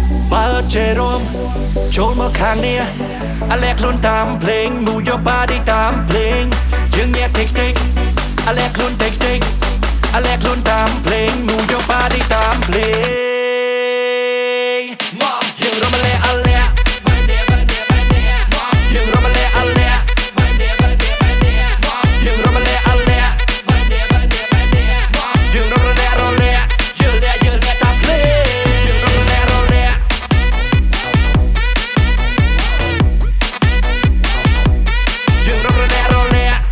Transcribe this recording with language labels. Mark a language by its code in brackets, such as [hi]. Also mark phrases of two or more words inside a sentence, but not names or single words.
[km] បើជេរមចូលមកខាងនេះអាឡែខ្លួនតាមភ្លេង [en] Move your body [km] តាមភ្លេងយើងអ្នកតិចតិចអាឡែខ្លួនតិចតិចអាឡែខ្លួនតាមភ្លេង [en] Move your body [km] តាមភ្លេងមកយើងរំលែអាឡែ យើងរំលែអាឡែយើងរំលែអាឡែយើងរំលែរលែយើងលែតាមភ្លេងយើងរំលែរលែយើងរំលែរលែ